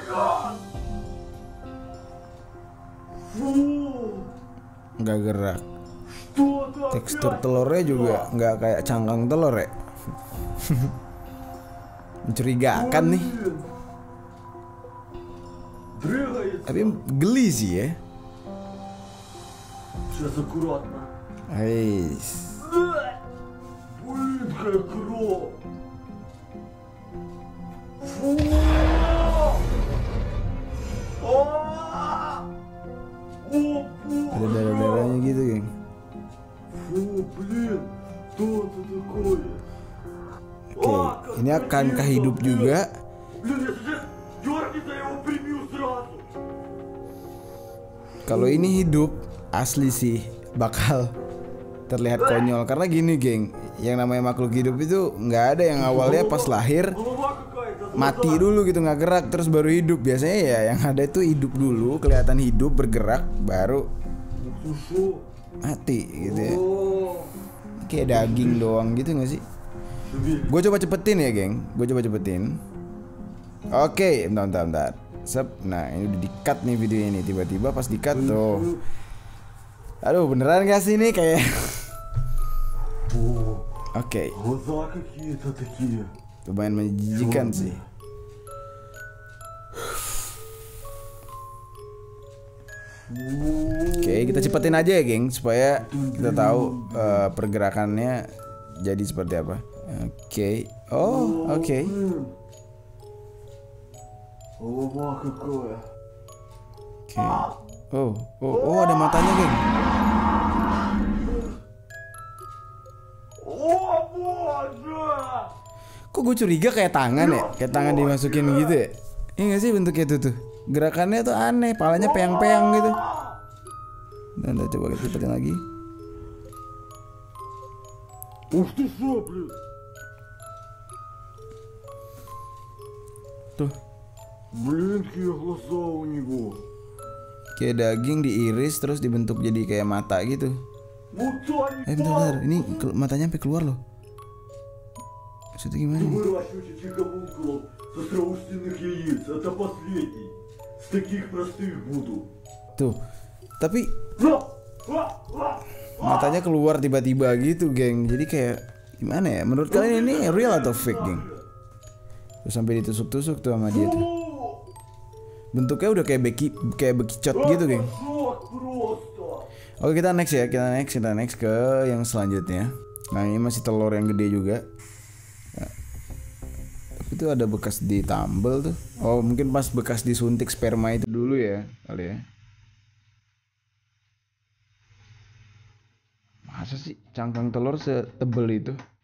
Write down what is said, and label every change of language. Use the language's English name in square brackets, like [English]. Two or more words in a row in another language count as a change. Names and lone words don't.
[Indonesian] Nggak gerak. Tekstur telurnya juga nggak kayak cangkang telur ya. Mencurigakan nih. [Russian] Дрыгается. [Indonesian] Tapi geli sih ya. [Russian] Сейчас аккуратно. [Indonesian] Ais. [Russian] Блин, какая кровь. Фу. [Indonesian] Ada darah-darahnya gitu, geng. [Russian] Фу, блин, что это такое? [Indonesian] Oke, ini akankah hidup juga? [Russian] Блин, я сейчас дернется, я его прибью сразу. [Indonesian] Kalau ini hidup, asli sih bakal terlihat konyol. Karena gini, geng, yang namanya makhluk hidup itu nggak ada yang awalnya pas lahir [Russian] Голова какая-то. [Indonesian] mati dulu gitu, nggak gerak terus baru hidup. Biasanya ya yang ada itu hidup dulu, kelihatan hidup, bergerak, baru [Russian] Слушай. [Indonesian] mati gitu ya. [Russian] О, [Indonesian] Kayak daging doang gitu nggak sih? [Russian] шевелится. [Indonesian] Gue coba cepetin ya, geng. Gue coba cepetin. Oke, bentar. Sep. Nah, ini udah di-cut nih video ini. Tiba-tiba pas di-cut tuh. Aduh, beneran gak sih ini kayak [Russian] О, [Indonesian] Oke, [Russian] глаза какие-то такие. [Indonesian] lumayan menjijikan sih. Oke, kita cepetin aja ya, geng, supaya kita tahu pergerakannya jadi seperti apa. Oke. Oh, oke. [Russian] Блин. Голова какая. [Indonesian] Oke. Oh, ada matanya, geng. [Russian] О, боже! [Indonesian] Kok gue curiga kayak tangan ya? Kayak tangan dimasukin gitu ya? Iya gak sih bentuknya itu tuh? Gerakannya tuh aneh, palanya peyang-peyang gitu. Nah, coba kita cepetin lagi. [Russian] Ух ты что, блин! [Indonesian] Tuh, [Russian] Блин, какие глаза у него. [Indonesian] kayak daging diiris terus dibentuk jadi kayak mata gitu. [Russian] Мутанит! [Indonesian] Bentar, ini matanya sampai keluar loh. Maksudnya gimana nih? [Russian] Выращивайте чикабункулов с остроустенных яиц. Это последний. С таких простых буду. [Indonesian] Tuh, tapi А! А! А! matanya keluar tiba-tiba gitu, geng. Jadi kayak gimana ya? Menurut kalian ini real atau fake, geng? Terus sampai ditusuk-tusuk tuh sama dia tuh. [Russian] Фу! [Indonesian] Bentuknya udah kayak bekicot gitu, geng. [Russian] Шок просто! [Indonesian] Oke, kita next ya, kita next ke yang selanjutnya. Nah, ini masih telur yang gede juga. Ya. Tapi itu ada bekas ditambal tuh. Oh, mungkin pas bekas disuntik sperma itu dulu ya, kali ya. Masa sih cangkang telur setebel itu?